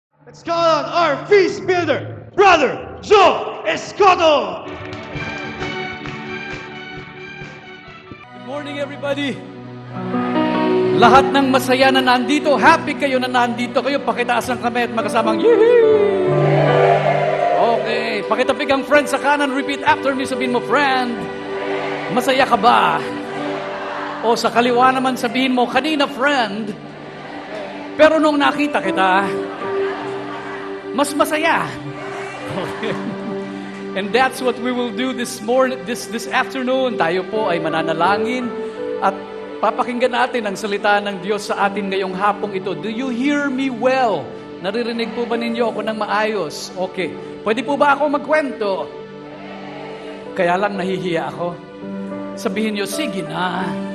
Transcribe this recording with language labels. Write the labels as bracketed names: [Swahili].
[English] Let's call on our feast builder, Brother Joe Escoto! Good morning, everybody. [Filipino] Lahat ng masaya na nandito, happy kayo na nandito kayo, pakitaas ng kamay at magkasamang yehey! Okay, pakitapik ang friend sa kanan, [English] repeat after me, [Filipino] sabihin mo, friend, masaya ka ba? O sa kaliwa naman sabihin mo, kanina friend, pero nung nakita kita, mas masaya. Okay. [English] And that's what we will do this afternoon. [Filipino] Tayo po ay mananalangin at papakinggan natin ang salita ng Diyos sa atin ngayong hapong ito. [English] Do you hear me well? [Filipino] Naririnig po ba ninyo ako ng maayos? Okay. Pwede po ba ako magkwento? Kaya lang nahihiya ako. Sabihin nyo, sige na.